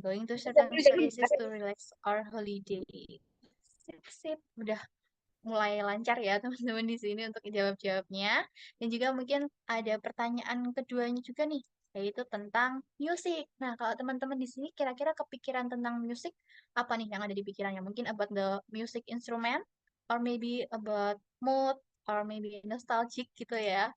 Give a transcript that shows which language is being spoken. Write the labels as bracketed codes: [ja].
[en] Going to certain places to relax or holiday. [id] Sip, sip. Udah mulai lancar ya teman-teman di sini untuk jawab-jawabnya. Dan juga mungkin ada pertanyaan keduanya juga nih, yaitu tentang musik. Nah, kalau teman-teman di sini kira-kira kepikiran tentang musik, apa nih yang ada di pikirannya? Mungkin [en] about the music instrument, or maybe about mood, or maybe nostalgic [id] gitu ya.